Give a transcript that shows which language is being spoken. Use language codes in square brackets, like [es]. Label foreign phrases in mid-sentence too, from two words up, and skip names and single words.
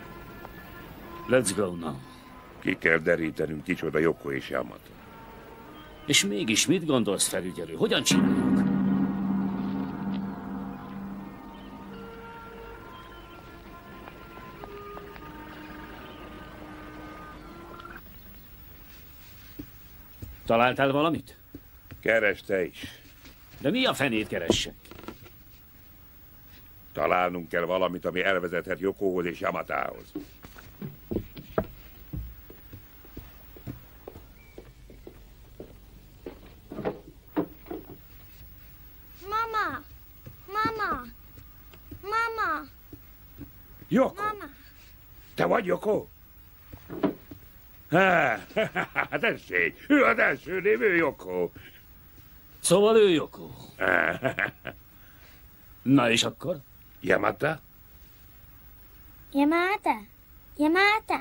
[en] Let's go now. [hu] Ki kell derítenünk, kicsoda Yoko és Yamata. És mégis mit gondolsz, felügyelő? Hogyan csináljuk? Találtál valamit? Keresd te is. De mi a fenét keressek? Találnunk kell valamit, ami elvezethet Yokóhoz és Yamatához. Mama! Mama! Mama! Yoko! Mama! Te vagy Yoko? Tessék, ő az első név, ő Yoko. Szóval ő Yoko. Na és akkor? Yamata? Yamata! Yamata!